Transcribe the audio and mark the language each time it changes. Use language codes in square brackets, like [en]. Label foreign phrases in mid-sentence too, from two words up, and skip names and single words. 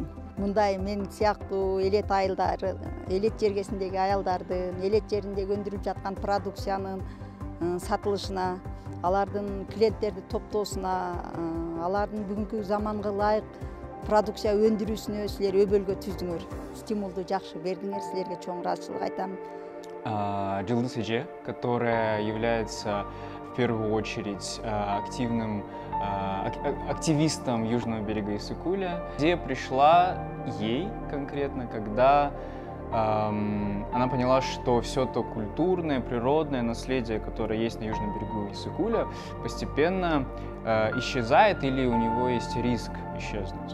[ky] Мындай мен сыяктуу элет айылдары, элет жергесиндеги аялдардын, элет жериндеги өндүрүлүп жаткан продукциянын сатылышына, алардын клиенттерди топтоосуна, алардын бүгүнкү заманга ылайык продукция өндүрүүсүнө силер өбөлгө түздүңөр. Стимулду жакшы бердиңер, силерге чоң ыраазычылык айтам. Жылдыз эже, [ru] которая является в первую очередь активистом Южного берега Иссык-Куля, где пришла ей конкретно, когда она поняла, что все то культурное, природное наследие, которое есть на Южном берегу Иссык-Куля, постепенно исчезает или у него есть риск исчезнуть.